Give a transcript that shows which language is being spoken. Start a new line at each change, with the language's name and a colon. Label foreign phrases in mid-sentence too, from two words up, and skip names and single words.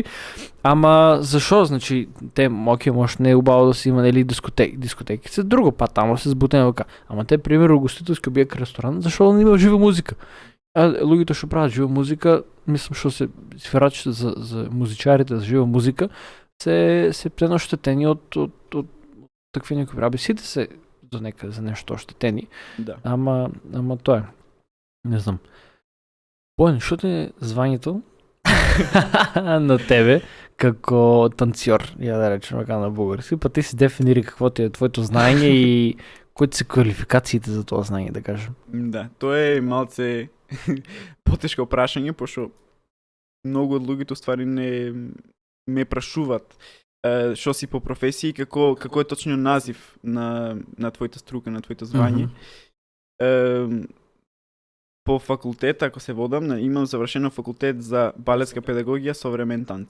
Macedonian: Ама зашо, значи, те може не е убаво да се има нели дискотеки се друго, па тамо се збутени вака. Ама те пример угостителски објект ресторант, зашо да не има жива музика? Луѓето што прават жива музика, мислам што се свирачите за музичарите за жива музика се прено штетени од такви некои раби.
Bulgarian: Сите се за нещо ощетени. Да. Ама то е. Не знам. Боjan, що ти е званието на тебе како танцор, ја да речем така на български, па ти си дефинира какво ти е твоето знание и кои се квалификациите за това знание, да кажем.
Macedonian: Да, тоа е малце потешко прашање, пошто многу од луѓето ствари не ме прашуваат што си по професија и како е точно назив на твојата струка, на твоето звање. По факултет, ако се водам, имам завршено факултет за балетска педагогија современ танц.